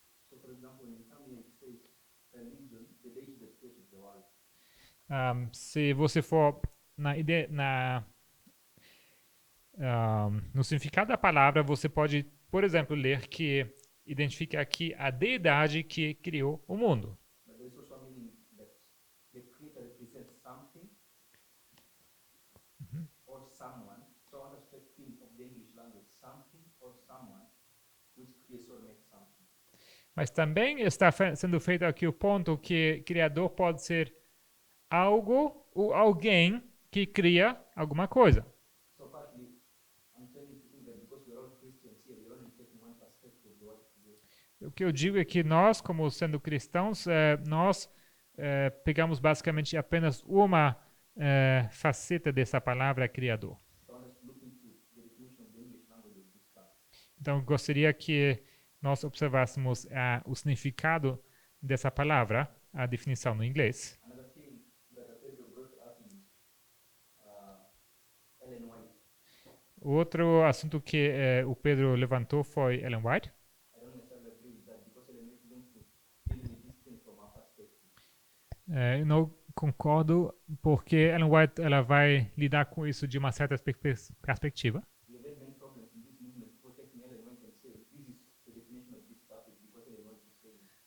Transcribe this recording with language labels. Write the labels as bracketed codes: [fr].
[en] So for example, in some it says religion, the deity that created the world. [pt] Se você for no significado da palavra, você pode, por exemplo, ler que identifica aqui a deidade que criou o mundo. [en] But there's also a meaning that the creator represents something or someone. So I want us to think of the English language, something or someone which creates or makes something. [pt] Mas também está sendo feito aqui o ponto que criador pode ser algo ou alguém que cria alguma coisa. [en] So partly, I'm tending to think that because we're all Christians here, we're only taking one perspective of the word creator. [pt] O que eu digo é que nós, como sendo cristãos, nós pegamos basicamente apenas uma faceta dessa palavra criador. [en] So I want us to look into the definition of the English language of this term. [pt] Então, eu gostaria que nós observássemos o significado dessa palavra, a definição no inglês. [en] Another thing that Pedro brought up is Ellen White. [pt] Outro assunto que o Pedro levantou foi Ellen White. [en] I don't necessarily agree with that because Ellen White is going to deal with this thing from our perspective. [pt] Eu não concordo porque Ellen White ela vai lidar com isso de uma certa perspectiva. [en] We have had many problems in this movement, people taking Ellen White and say, this is the definition of this topic because Ellen White is saying it.